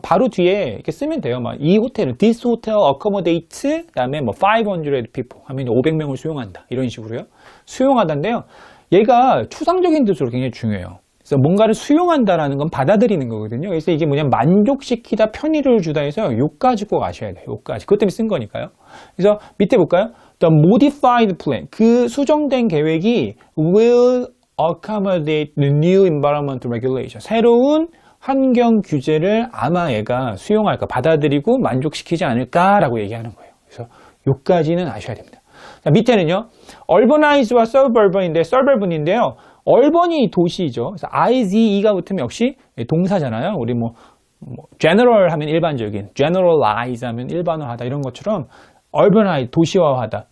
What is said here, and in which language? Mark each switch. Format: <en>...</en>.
<ko>바로 뒤에 이렇게 쓰면 돼요. 이 호텔은</ko> <en>this hotel accommodates,</en> <ko>그다음에</ko> <en>500 people</en> <ko>하면 500명을 수용한다. 이런 식으로요. 수용하다인데요. 얘가 추상적인 뜻으로 굉장히 중요해요. 그래서 뭔가를 수용한다라는 건 받아들이는 거거든요. 그래서 이게 만족시키다, 편의를 주다 해서 요까지 꼭 아셔야 돼요. 요까지. 그것 때문에 쓴 거니까요. 그래서 밑에 볼까요?</ko> <en>The modified plan.</en> <ko>그 수정된 계획이</ko> <en>will accommodate the new environmental regulation.</en> <ko>새로운 환경 규제를 아마 얘가 수용할까, 받아들이고 만족시키지 않을까라고 얘기하는 거예요. 그래서 요까지는 아셔야 됩니다. 자, 밑에는요. urbanize와 suburban인데, suburban인데요. 얼번이 도시죠. 그래서 IZE가 붙으면 역시 동사잖아요. 우리 general 하면 일반적인, generalize 하면 일반화하다 이런 것처럼 urbanize, 도시화하다.</ko>